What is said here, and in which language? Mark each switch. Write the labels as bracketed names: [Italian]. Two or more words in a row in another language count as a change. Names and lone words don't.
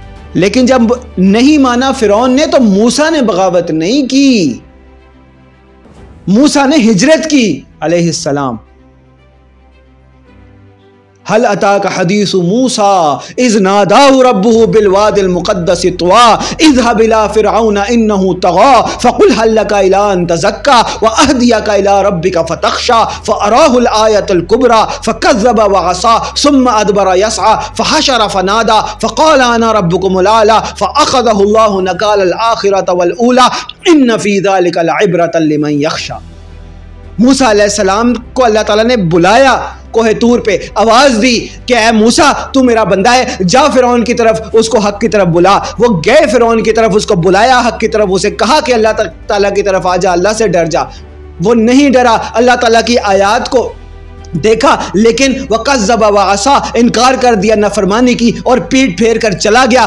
[Urdu] لیکن جب نہیں مانا فرعون نے، تو موسیٰ نے بغاوت نہیں کی، موسیٰ نے ہجرت کی علیہ السلام. [Arabic] هل أتاك حديث موسى إذ ناداه ربه بالواد المقدس طوى اذهب إلى فرعون إنه طغى فقل هل لك إلى أن تزكى وأهديك إلى ربك فتخشى فأراه الآية الكبرى فكذب وعصى ثم أدبر يسعى فحشر فنادى فقال أنا ربكم الأعلى فأخذه الله نكال الآخرة والأولى إن في ذلك لعبرة لمن يخشى. [Urdu] موسیٰ علیہ السلام کو اللہ تعالیٰ نے بلایا، کوہِ طور پہ آواز دی کہ اے موسیٰ تو میرا بندہ ہے، جا فرعون کی طرف، اس کو حق کی طرف بلا. وہ گئے فرعون کی طرف، اس کو بلایا حق کی طرف، اسے کہا کہ اللہ تعالیٰ کی طرف آ جا، اللہ سے ڈر جا. وہ نہیں ڈرا، اللہ تعالیٰ کی آیات کو دیکھا، لیکن [Arabic] وكذب وعصى, [Urdu] انکار کر دیا، نافرمانی کی اور پیٹھ پھیر کر چلا گیا.